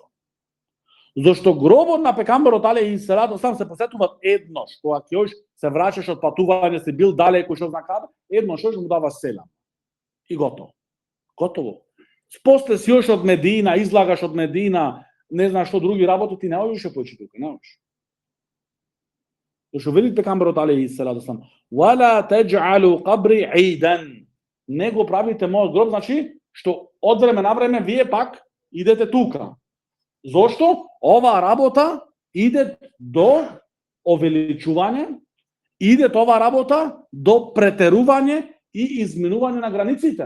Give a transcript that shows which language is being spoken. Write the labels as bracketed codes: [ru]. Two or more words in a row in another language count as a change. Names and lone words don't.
[mk] Зошто гробот на пекамберот [ar] عليه الصلاة والسلام [mk] се посетува еднош, кога ќе одиш се враќаш од патување, се бил далеку што знак каде, еднош му даваш селам. И готово. После си ош од Медина, излагаш од Медина, не знаеш што други работи, ти не одиш појчи тука, не одиш. Зашто вели пекамберот [ar] عليه الصلاة والسلام ولا تجعلوا قبري عيدا. [mk] Не го правите мојот гроб, значи што од време на време вие пак идете тука. Зошто? Ова работа иде до овеличување, иде ова работа до претерување и изменување на границите.